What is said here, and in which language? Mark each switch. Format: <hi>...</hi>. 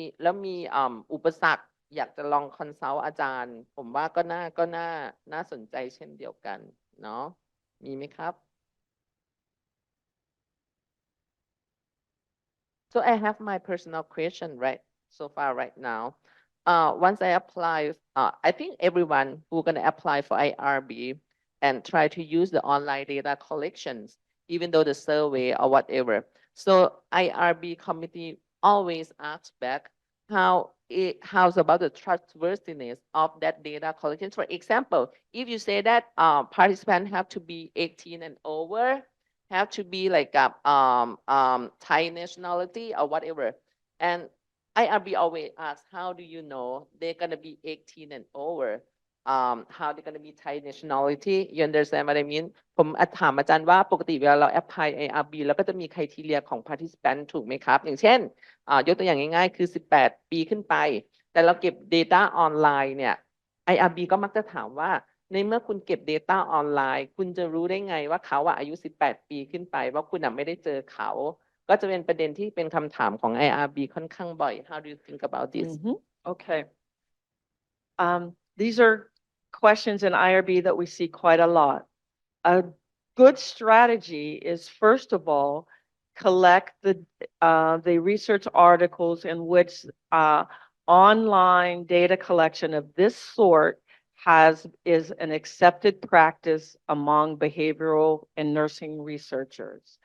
<th>วมีอุปสรรคอยากจะลองคอนซัลท์อาจารย์ผมว่าก็น่าสนใจเช่นเดียวกันเนาะมีไหมครับ</th> <en>So I have my personal question right so far right now. Once I apply, I think everyone who gonna apply for IRB and try to use the online data collections, even though the survey or whatever. So IRB committee always asks back how's about the trustworthiness of that data collection. For example, if you say that participants have to be 18 and over, have to be like Thai nationality or whatever. And IRB always asks, how do you know they're gonna be 18 and over? How they're gonna be Thai nationality? You understand what I mean?</en> <th>ผมถามอาจารย์ว่าปกติเวลาเรา apply IRB แล้วก็จะมี criteria ของ participant ถูกไหมครับอย่างเช่นยกตัวอย่างง่ายๆคือ18 ปีขึ้นไปแต่เราเก็บ data ออนไลน์เนี่ย IRB ก็มักจะถามว่าในเมื่อคุณเก็บ Data ออนไลน์คุณจะรู้ได้ไงว่าเขาอายุ18 ปีขึ้นไปว่าคุณไม่ได้เจอเขาก็จะเป็นประเด็นที่เป็นคำถามของ IRB ค่อนข้างบ่อย</th> <en>How do you think about this? Okay. These are questions in IRB that we see quite a lot. A good strategy is, first of all, collect the research articles in which online data collection of this sort is an accepted practice among behavioral and nursing researchers.</en>